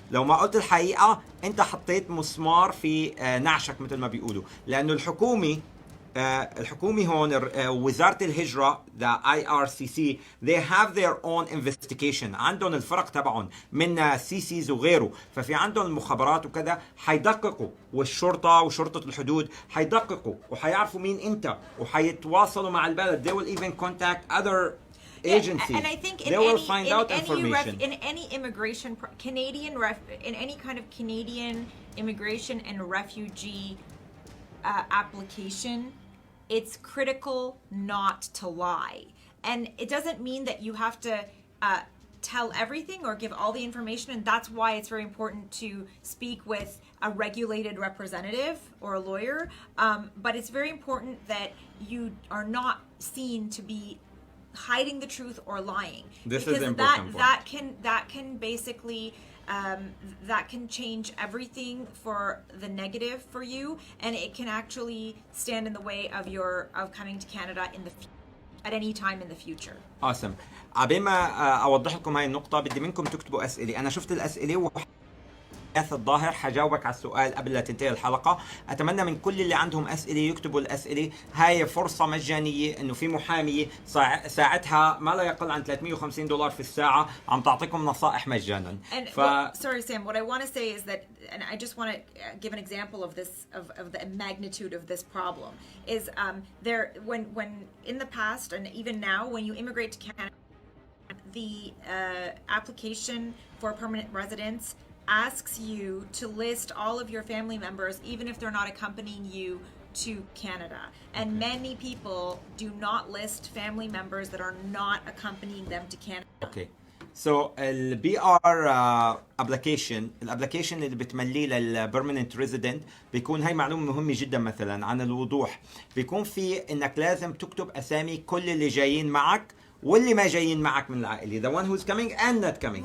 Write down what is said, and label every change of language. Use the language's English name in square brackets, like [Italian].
[Arabic] لو ما قلت الحقيقه انت حطيت مسمار في نعشك مثل ما بيقولوا، لانه الحكومه هون وزارة الهجرة [English] the IRCC they have their own investigation، [Arabic] عندهم الفرق تبعهم من CCs وغيره، ففي عندهم المخابرات وكذا حيدققوا، والشرطة وشرطة الحدود حيدققوا وحيعرفوا مين انت وحيتواصلوا مع البلد. [English] they will even contact other agencies. And I think they will find out information. In any immigration in any kind of Canadian immigration and refugee application, it's critical not to lie. And it doesn't mean that you have to tell everything or give all the information, and that's why it's very important to speak with a regulated representative or a lawyer, but it's very important that you are not seen to be hiding the truth or lying. This because is important. that can basically that can change everything for the negative for you, and it can actually stand in the way of coming to Canada at any time in the future. Awesome. [Arabic] عبين ما اوضح لكم هاي النقطة بدي منكم تكتبوا اسئلة. انا شفت الاسئلة الظاهر حجاوبك على السؤال قبل لا تنتهي الحلقة. أتمنى من كل اللي عندهم أسئلة يكتبوا الأسئلة. هاي فرصة مجانية إنه في محامية ساعتها ما لا يقل عن $350 في الساعة عم تعطيكم نصائح مجانا. [English] Sorry Sam, what I want to say is that, and I just want to give an example of this, of the magnitude of this problem, is when in the past and even now when you immigrate to Canada, the application for permanent residence asks you to list all of your family members, even if they're not accompanying you to Canada. And many people do not list family members that are not accompanying them to Canada. [Arabic] اوكي سو البي ار ابلكيشن الابلكيشن اللي بتمليه للبرمننت ريزيدنت بيكون هاي معلومه مهمه جدا مثلا عن الوضوح بيكون في انك لازم تكتب اسامي كل اللي جايين معك واللي ما جايين معك من العائله [English] the one who's coming and not coming